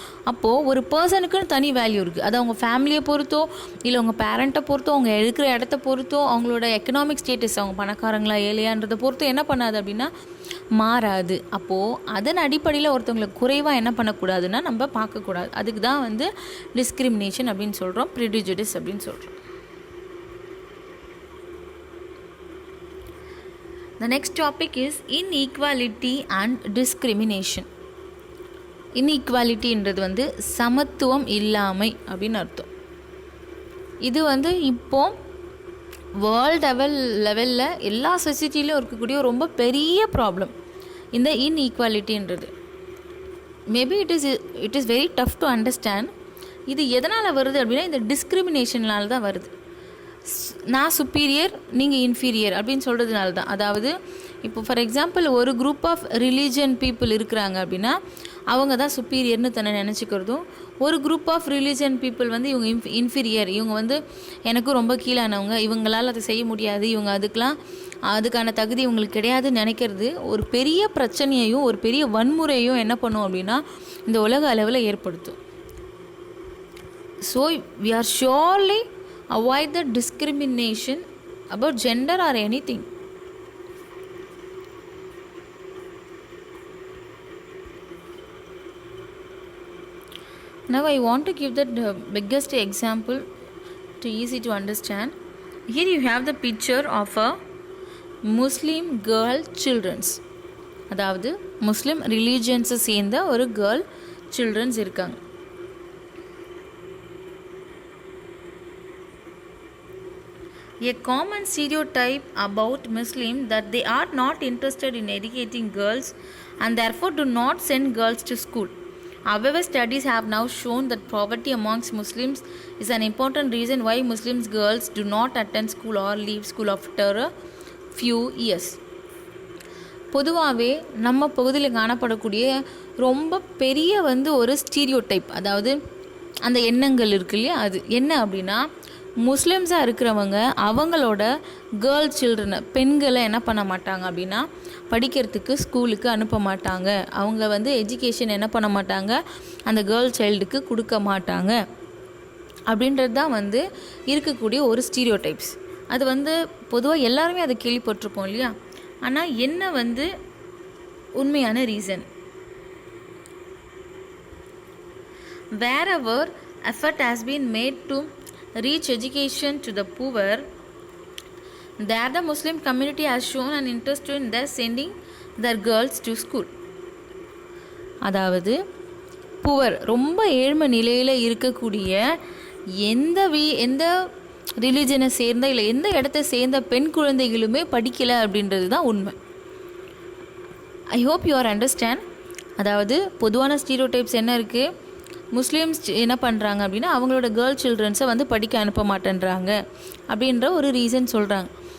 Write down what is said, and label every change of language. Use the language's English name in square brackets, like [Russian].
[Tamil] அப்போது ஒரு பர்சனுக்குன்னு தனி வேல்யூ இருக்குது. அது அவங்க ஃபேமிலியை பொறுத்தோ, இல்லை அவங்க பேரண்ட்டை பொறுத்தோ, அவங்க இருக்கிற இடத்த பொறுத்தோ, அவங்களோட எக்கனாமிக் ஸ்டேட்டஸ், அவங்க பணக்காரங்களா ஏழையான்றதை பொறுத்தோ என்ன பண்ணாது அப்படின்னா மாறாது. அப்போது அதன் அடிப்படையில் ஒருத்தவங்களை குறைவாக என்ன பண்ணக்கூடாதுன்னா நம்ம பார்க்கக்கூடாது. அதுக்கு தான் வந்து டிஸ்கிரிமினேஷன் அப்படின்னு சொல்கிறோம், ப்ரிஜுடிஸ் அப்படின்னு சொல்கிறோம். [English] The next topic is inequality and discrimination. [Tamil] இன்இக்வாலிட்டின்றது வந்து சமத்துவம் இல்லாமை அப்படின்னு அர்த்தம். இது வந்து இப்போ வேர்ல்டு லெவலில் எல்லா சொசைட்டிலையும் இருக்கக்கூடிய ரொம்ப பெரிய ப்ராப்ளம் இந்த இன்இக்வாலிட்டின்றது. [English] Maybe it is very tough to understand. [Tamil] இது எதனால் வருது அப்படின்னா, இந்த டிஸ்கிரிமினேஷனால் தான் வருது. நான் சுப்பீரியர், நீங்கள் இன்ஃபீரியர் அப்படின்னு சொல்கிறதுனால தான். அதாவது இப்போ [English] for example, [Tamil] ஒரு குரூப் ஆஃப் ரிலீஜன் பீப்புள் இருக்கிறாங்க அப்படின்னா அவங்க தான் சுப்பீரியர்னு தன்னை நினச்சிக்கிறதும், ஒரு குரூப் ஆஃப் ரிலீஜன் பீப்புள் வந்து இவங்க இன்ஃபீரியர், இவங்க வந்து எனக்கும் ரொம்ப கீழானவங்க, இவங்களால் அதை செய்ய முடியாது, இவங்க அதுக்கான தகுதி இவங்களுக்கு கிடையாதுன்னு நினைக்கிறது ஒரு பெரிய பிரச்சனையையும் ஒரு பெரிய வன்முறையும் என்ன பண்ணும் அப்படின்னா இந்த உலக அளவில் ஏற்படுத்தும். [English] So we are surely avoid the discrimination about gender or anything. Now I want to give the biggest example to easy to understand. Here you have the picture of a [Tamil] Muslim girl children's, அதாவது முஸ்லீம் ரிலீஜியன்ஸை சேர்ந்த ஒரு girl children's இருக்காங்க. [English] A common stereotype about Muslims that they are not interested in educating girls and therefore do not send girls to school. However, studies have now shown that poverty amongst Muslims is an important reason why Muslim girls do not attend school or leave school after a few years. [Tamil] பொதுவாகவே நம்ம பகுதியில் காணப்படக்கூடிய ரொம்ப பெரிய ஒரு stereotype, அதாவது அந்த எண்ணங்கள் இருக்கு இல்லையா, அது என்ன அப்படின்னா, முஸ்லிம்ஸாக இருக்கிறவங்க அவங்களோட கேர்ள் சில்ட்ரனை, பெண்களை என்ன பண்ண மாட்டாங்க அப்படின்னா படிக்கிறதுக்கு ஸ்கூலுக்கு அனுப்ப மாட்டாங்க. அவங்க எஜுகேஷன் என்ன பண்ண மாட்டாங்க, அந்த கேர்ள் சைல்டுக்கு கொடுக்க மாட்டாங்க அப்படின்றது தான் இருக்கக்கூடிய ஒரு ஸ்டீரியோடைப்ஸ். அது பொதுவாக எல்லாருமே அதை கேள்விப்பட்டிருப்போம் இல்லையா. ஆனால் என்ன உண்மையான reason? [English] Wherever effort has been made to reach education to the poor, there the Muslim community has shown an interest in their sending their girls to school. [Tamil] அதாவது புவர், ரொம்ப ஏழ்மை நிலையில் இருக்கக்கூடிய எந்த ரிலீஜனை சேர்ந்த இல்லை எந்த இடத்த சேர்ந்த பெண் குழந்தைகளுமே படிக்கலை அப்படின்றது தான் உண்மை. [English] I hope you are understand. [Tamil] அதாவது பொதுவான ஸ்டீரியோடைப்ஸ் என்ன இருக்குது, முஸ்லீம்ஸ் என்ன பண்ணுறாங்க அப்படின்னா அவங்களோட கேர்ள் சில்ட்ரன்ஸை படிக்க அனுப்ப மாட்டேன்றாங்க அப்படின்ற ஒரு ரீசன் சொல்கிறாங்க.